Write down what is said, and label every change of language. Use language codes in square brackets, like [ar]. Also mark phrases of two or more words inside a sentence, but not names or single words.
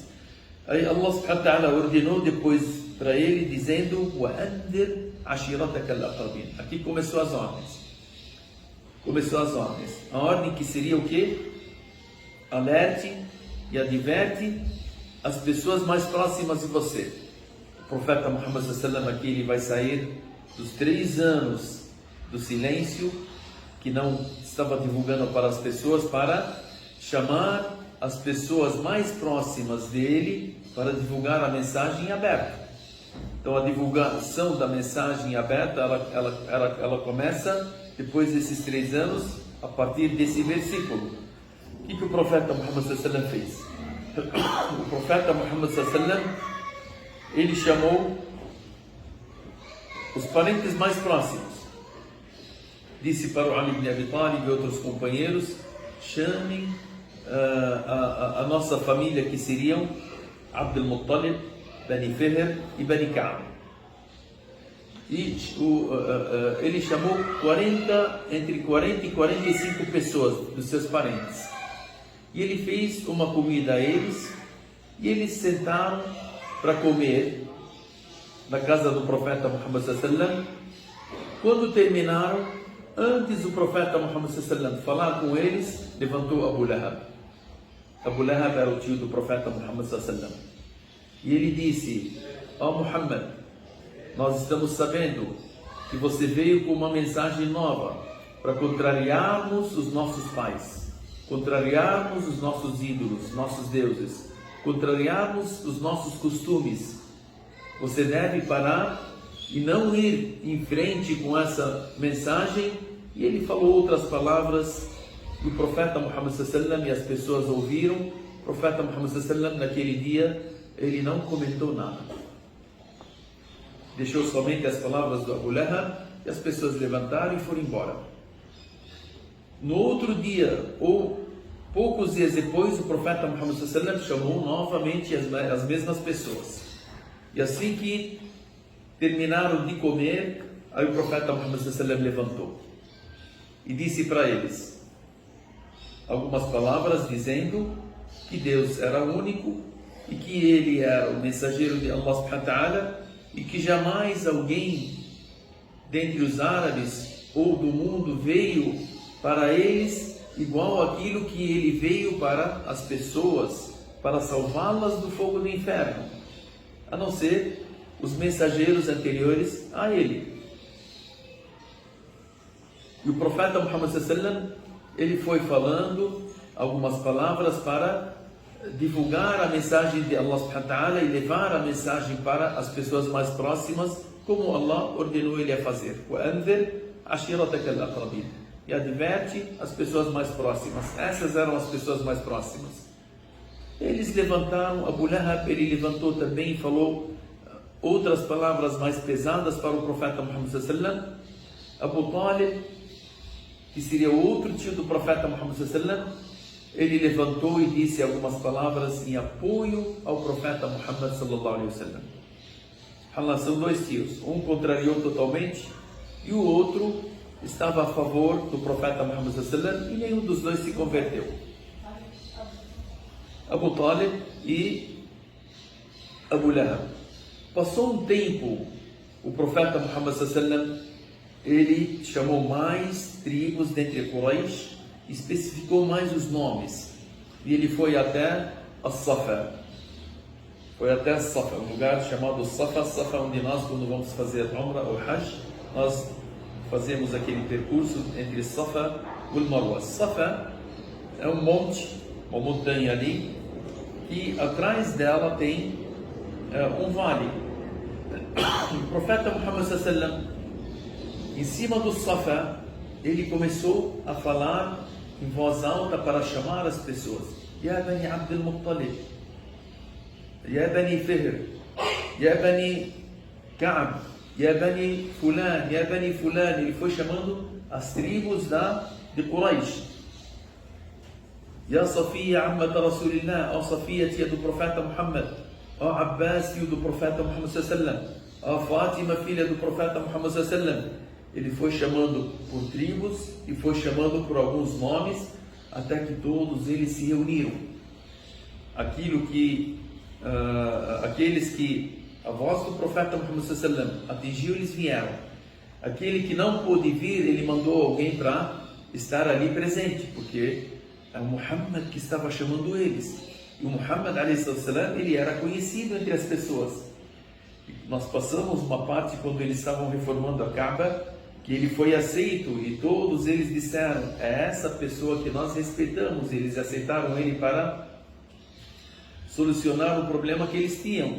[pt] Aí [ar] الله سبحانه وتعالى [pt] ordenou depois para ele, dizendo: [ar] وَأَنذِرْ عَشِيرَتَكَ الْأَقْرَبِينَ. [pt] Aqui começou as ordens. A ordem que seria o quê? Alerte e adverte as pessoas mais próximas de você. O profeta Muhammad [ar] صلى الله عليه وسلم [pt] aqui ele vai sair dos 3 anos do silêncio, que não estava divulgando para as pessoas, para chamar as pessoas mais próximas dele para divulgar a mensagem aberta. Então a divulgação da mensagem aberta, ela começa depois desses 3 anos, a partir desse versículo. O que o profeta Muhammad [ar] صلى الله عليه وسلم [pt] fez? O profeta Muhammad [ar] صلى الله عليه وسلم, [pt] ele chamou os parentes mais próximos. Disse para o Ali ibn Abi Talib e outros companheiros: chamem a nossa família, que seriam Abd al-Muttalib, Bani Fihr e Bani Ka'b. E ele chamou entre 40 e 45 pessoas dos seus parentes. E ele fez uma comida a eles, e eles sentaram para comer na casa do profeta Muhammad [ar] صلى الله عليه وسلم. [pt] Quando terminaram, antes do profeta Muhammad [ar] صلى الله عليه وسلم [pt] falar com eles, levantou Abu Lahab. Abu Lahab era o tio do profeta Muhammad [ar] صلى الله عليه وسلم. [pt] E ele disse: ó Muhammad, nós estamos sabendo que você veio com uma mensagem nova para contrariarmos os nossos pais, contrariarmos os nossos ídolos, nossos deuses, contrariarmos os nossos costumes. Você deve parar e não ir em frente com essa mensagem. E ele falou outras palavras do profeta Muhammad [ar] صلى الله عليه وسلم, [pt] e as pessoas ouviram. O profeta Muhammad [ar] صلى الله عليه وسلم, [pt] naquele dia, ele não comentou nada. Deixou somente as palavras do Abu Lahab, e as pessoas levantaram e foram embora. No outro dia, ou poucos dias depois, o profeta Muhammad [ar] صلى الله عليه وسلم [pt] chamou novamente as mesmas pessoas. E assim que terminaram de comer, aí o profeta Muhammad [ar] صلى الله عليه وسلم [pt] levantou e disse para eles algumas palavras, dizendo que Deus era único e que ele era o mensageiro de [ar] الله سبحانه وتعالى, [pt] e que jamais alguém dentre os árabes ou do mundo veio para eles igual aquilo que ele veio para as pessoas, para salvá-las do fogo do inferno, a não ser os mensageiros anteriores a ele. E o profeta Muhammad [ar] صلى الله عليه وسلم, [pt] ele foi falando algumas palavras para divulgar a mensagem de [ar] الله سبحانه وتعالى [pt] e levar a mensagem para as pessoas mais próximas, como Allah ordenou ele a fazer. [ar] وَأَنذِرْ عَشِيرَتَكَ الْأَقْرَبِينَ. [pt] E adverte as pessoas mais próximas. Essas eram as pessoas mais próximas. Eles levantaram, Abu Lahab, ele levantou também e falou outras palavras mais pesadas para o profeta Muhammad [ar] صلى الله عليه وسلم. [pt] Abu Talib, que seria o outro tio do profeta Muhammad [ar] صلى الله عليه وسلم, [pt] ele levantou e disse algumas palavras em apoio ao profeta Muhammad [ar] صلى الله عليه وسلم. [pt] São 2 tios, um contrariou totalmente e o outro estava a favor do profeta Muhammad [ar] صلى الله عليه وسلم, [pt] e nenhum dos dois se converteu. Abu Talib e Abu Lahab. Passou um tempo, o profeta Muhammad [ar] صلى الله عليه وسلم, [pt] ele chamou mais tribos dentre Quraysh, especificou mais os nomes, e ele foi até As-Safa. Foi até As-Safa, um lugar chamado Safa. Safa, onde nós, quando vamos fazer Umrah ou Hajj, nós fazemos aquele percurso entre Safa e Marwa. Safa é um monte, uma montanha ali, e atrás dela tem um vale. O profeta Muhammad [ar] صلى الله عليه وسلم, [pt] em cima do Safa, ele começou a falar em voz alta para chamar as pessoas. [ar] يا بني عبد المطلب، يا بني فهر، يا بني كعب، يا بني فلان، يا بني فلان. [pt] Ele foi chamando as tribos de Quraysh. [ar] يا صفية عمة رسول الله, [pt] ó Safiya, tia do profeta Muhammad, ó Abbas, tio do profeta Muhammad [ar] صلى الله عليه وسلم, [pt] ó Fátima, filha do profeta Muhammad [ar] صلى الله عليه وسلم. [pt] Ele foi chamando por tribos e foi chamando por alguns nomes, até que todos eles se reuniram. Aqueles que a voz do profeta Muhammad [ar] صلى الله عليه وسلم [pt] atingiu, eles vieram. Aquele que não pôde vir, ele mandou alguém para estar ali presente, porque é o Muhammad que estava chamando eles. E o Muhammad [ar] عليه السلام, [pt] ele era conhecido entre as pessoas. Nós passamos uma parte quando eles estavam reformando a Kaaba, que ele foi aceito, e todos eles disseram: é essa pessoa que nós respeitamos. Eles aceitaram ele para solucionar o problema que eles tinham.